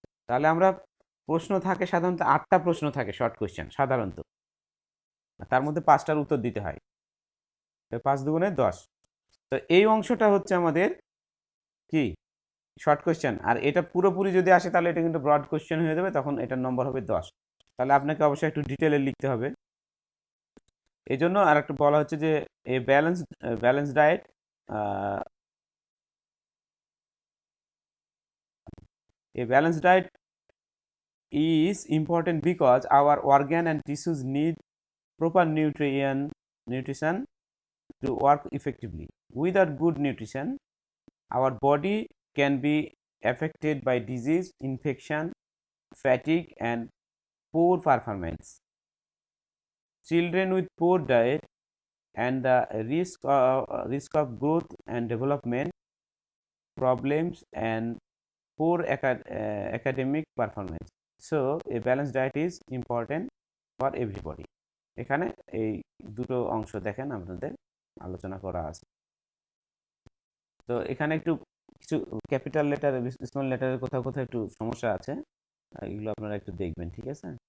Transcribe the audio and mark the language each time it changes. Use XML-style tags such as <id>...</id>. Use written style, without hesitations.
<bn>তাহলে আমরা প্রশ্ন থাকে সাধারণত 8টা প্রশ্ন থাকে শর্ট কোয়েশ্চেন সাধারণত, তার মধ্যে 5টার উত্তর দিতে হয়, 5 দুগুণে 10। তো এই অংশটা হচ্ছে আমাদের কি শর্ট কোয়েশ্চেন, আর এটা পুরোপুরি যদি আসে তাহলে এটা কিন্তু ব্রড কোয়েশ্চেন হয়ে যাবে, তখন এটার নম্বর হবে 10। তাহলে আপনাকে অবশ্যই একটু ডিটেলে লিখতে হবে। এই জন্য আর একটা বলা হচ্ছে যে এ balance diet,</bn> <en>a balanced diet is important because our organ and tissues need proper nutrition to work effectively. Without good nutrition, our body can be affected by disease, infection, fatigue, and poor performance. Children with poor diet and the risk of growth and development problems and poor academic performance. So a balanced diet is important for everybody.</en> <bn>এখানে এই দুটো অংশ দেখেন আপনাদের আলোচনা করা আছে। তো এখানে একটু কিছু ক্যাপিটাল লেটার, স্মল লেটারের কোথাও কোথাও একটু সমস্যা আছে, এগুলো আপনারা একটু দেখবেন, ঠিক আছে।</bn>